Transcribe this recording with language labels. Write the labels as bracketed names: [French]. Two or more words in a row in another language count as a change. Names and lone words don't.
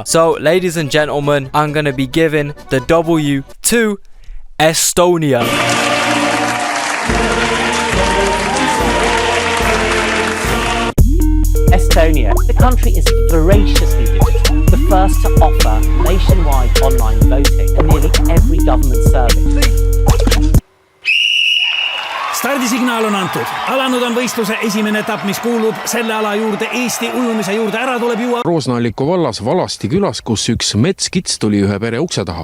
[English] So, ladies and gentlemen, I'm gonna be giving the W to Estonia. Estonia. The country is voraciously digital. The first to offer nationwide online voting in nearly every government service. [Estonian] stardisignaal on antud, alanud on võistluse esimene etapp, mis kuulub selle ala juurde, Eesti ujumise juurde. Ära tuleb juua Roosna-Alliku vallas Valasti külas, kus üks metskits tuli ühe pere ukse taha.